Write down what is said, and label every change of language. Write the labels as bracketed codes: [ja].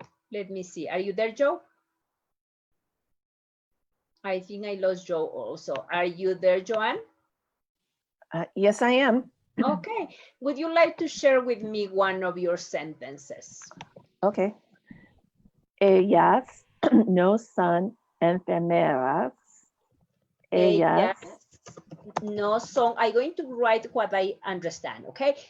[en] Let me see. Are you there, Joe? I think I lost Joe also. Are you there, Joanne? Yes, I am. Okay. Would you like to share with me one of your sentences? Okay. [es] Ellas no son enfermeras. Ellas no son, [en] I'm going to write what I understand, okay?